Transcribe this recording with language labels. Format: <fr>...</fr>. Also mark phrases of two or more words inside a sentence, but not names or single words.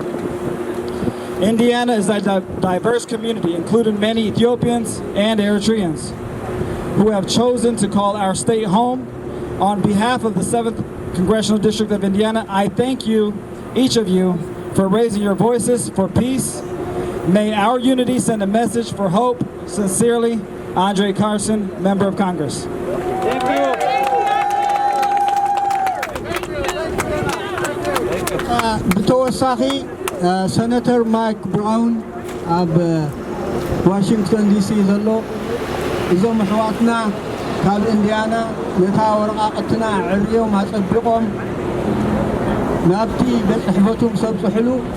<en>Indiana is a diverse community, including many Ethiopians and Eritreans, who have chosen to call our state home. On behalf of the 7th Congressional District of Indiana, I thank you, each of you, for raising your voices for peace. May our unity send a message for hope. Sincerely, Andre Carson, Member of Congress. Thank you.</en> <ti>ብተወሳኺ ሰነተር ማይክ ብራውን ኣብ ዋሽንግተን ዲሲ ዘሎ እዞም ኣሕዋትና ካብ ኢንድያና ነታ ወረቓቕትና ዕርዮም ኣጸቢቖም ናብቲ ቤት ጽሕፈቱ ክሰብጽሕሉ</ti>